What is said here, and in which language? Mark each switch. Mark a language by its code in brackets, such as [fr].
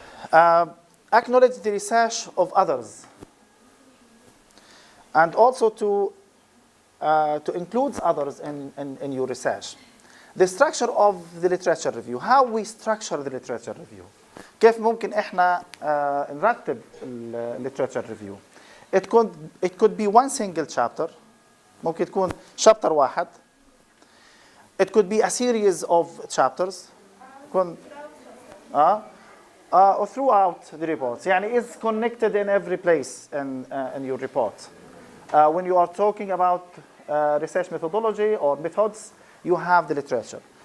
[en] Acknowledge the research of others, and also to include others in your research. The structure of the literature review. How we structure the literature review. [ar] كيف ممكن إحنا نرتب literature review. [en] It could be one single chapter. [ar] ممكن تكون chapter واحد. [en] It could be a series of chapters. يكون throughout the reports. يعني is connected in every place in your report. When you are talking about research methodology or methods, you have the literature.